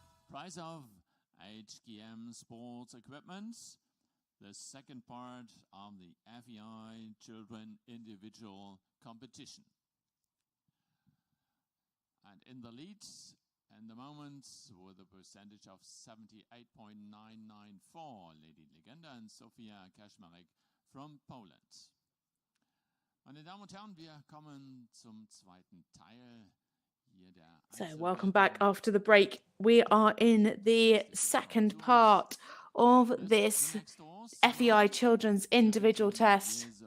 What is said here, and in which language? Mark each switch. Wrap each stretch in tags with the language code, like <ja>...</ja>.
<en>prize of HGM Sports Equipment, the second part of the FEI Children Individual Competition. And in the lead, in the moment, with a percentage of 78.994, Lady Legenda and Sofia Kaczmarek from Poland.</en> <de>Meine Damen und Herren, wir kommen zum zweiten Teil.</de> <en>So, welcome back after the break. We are in the second part of this FEI Children's Individual Test.</en>